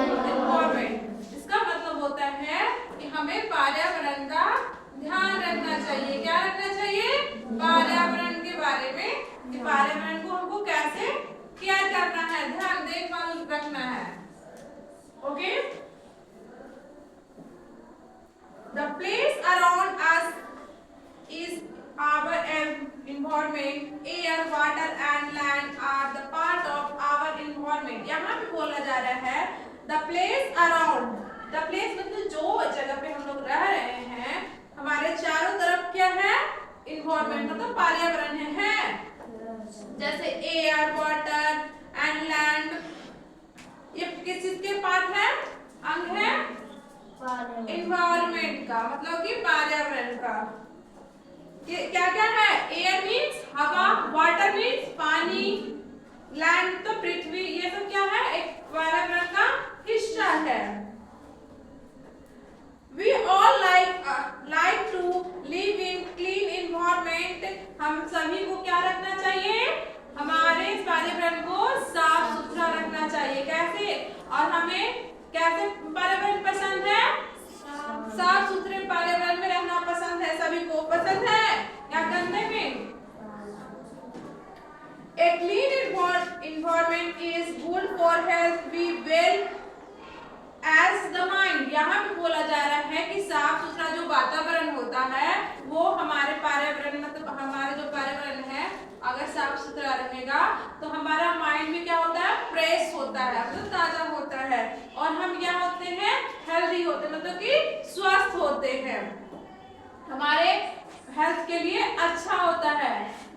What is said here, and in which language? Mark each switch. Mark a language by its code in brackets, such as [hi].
[hi] Environment. इसका मतलब होता है कि हमें पर्यावरण का ध्यान रखना चाहिए। क्या रखना चाहिए? पर्यावरण के बारे में, कि पर्यावरण को हमको कैसे केयर करना है, ध्यान देखभाल रखना है। Okay. [en] The place around us is our environment. Air, water and land are the part of our environment. [hi] यहाँ पे बोला जा रहा है [en] the place around. The place [hi] मतलब जो जगह पे हम लोग रह रहे हैं, हमारे चारों तरफ क्या है? environment मतलब पर्यावरण है। जैसे [en] air, water and land, [hi] ये किस चीज के पार्ट है? अंग है एनवायरनमेंट का, मतलब कि पर्यावरण का। ये क्या क्या है? एयर मीन्स हवा, वाटर मीन्स पानी, लैंड तो पृथ्वी, ये सब क्या है? एक पर्यावरण का हिस्सा है। [en] We all like to live in clean environment. [hi] हम सभी को क्या रखना चाहिए? हमारे पर्यावरण को साफ सुथरा रखना चाहिए। कैसे? और हमें कैसे पर्यावरण पसंद है? साफ सुथरे पर्यावरण में रहना पसंद है। सभी को पसंद है या गंदे में? [en] A clean environment is good for health, be well as the mind. [hi] यहाँ पे बोला जा रहा है कि साफ सुथरा जो वातावरण होता है वो हमारे पर्यावरण, मतलब हमारे जो पर्यावरण है अगर साफ सुथरा रहेगा तो हमारा माइंड में क्या होता है? फ्रेश होता है, मतलब ताजा होता है, और हम क्या होते हैं? हेल्दी होते हैं, मतलब कि स्वस्थ होते हैं, हमारे हेल्थ के लिए अच्छा होता है।